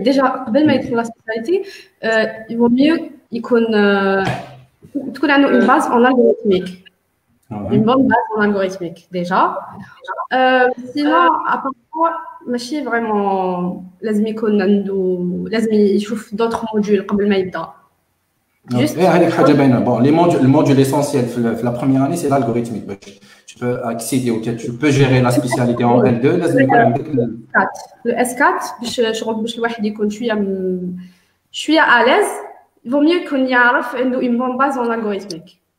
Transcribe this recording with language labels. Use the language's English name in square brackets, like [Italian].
[French] Déjà [Arabic] قبل ما يدخل [French] la spécialité, il vaut mieux [Arabic] يكون تكون عنده [French] une base en algorithmique. Une bonne base en algorithmique déjà. Sinon à part ça [Arabic] ماشي vraiment لازم يكون عنده لازم يشوف [French] d'autres modules [Arabic] قبل ما يبدا. Juste هذيك حاجه باينه. [French] Bon, le module essentiel في la première année c'est l'algorithmique. Tu peux accéder ou tu peux gérer la spécialité en L2 [Arabic] لازم يكون عندك le S4 باش الواحد يكون شويه [French] à l'aise. Il vaut mieux qu'on [Arabic] يعرف عنده [French] une bonne base en algorithmique.